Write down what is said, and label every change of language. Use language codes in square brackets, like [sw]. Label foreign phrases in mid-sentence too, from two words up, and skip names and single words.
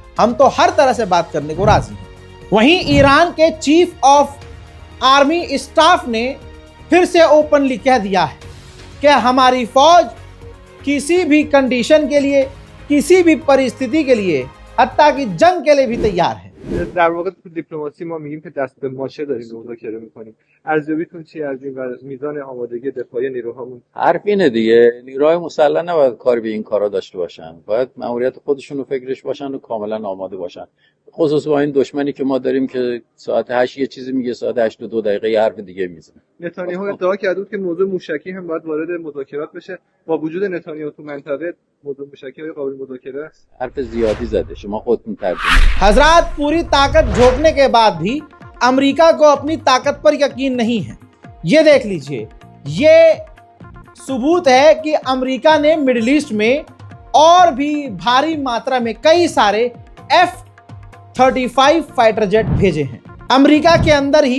[hi] हम तो हर तरह से बात करने को राजी हैं। वहीं ईरान के [en] Chief of Army Staff [hi] ने फिर से ओपनली कह दिया है कि हमारी फौज किसी भी कंडीशन के लिए, किसी भी परिस्थिति के लिए, हत्ता कि जंग के लिए भी तैयार है। [fa] در واقع تو دیپلماسی ما میگیم که دست به ماشه داریم مذاکره میکنیم. ارزیابیتون چیه از این میزان آمادگی دفاعی نیروهامون؟ حرف اینه دیگه، نیروهای مسلح نباید کار به این کارا داشته باشن، باید مأموریت خودشون رو فکرش باشن و کاملا آماده باشن. خصوص با این دشمنی که ما داریم که ساعت 8 یه چیزی میگه، ساعت 8 و 2 دقیقه یه حرف دیگه میزنه. نتانیاهو ادعا کرده بود که موضوع موشکی هم باید وارد مذاکرات بشه. با وجود نتانیاهو تو منطقه موضوع موشکی قابل مذاکره است. حرف زیادی زده، شما خودتون ترجمه. [hi] हजरात, पूरी ताकत झोंकने के बाद भी अमेरिका को अपनी ताकत पर यकीन नहीं है। ये देख लीजिए, ये सबूत है कि अमेरिका ने मिडिल ईस्ट में और भी भारी मात्रा में कई सारे F-35 [en] fighter jet [hi] भेजे हैं अमेरिका के अंदर ही।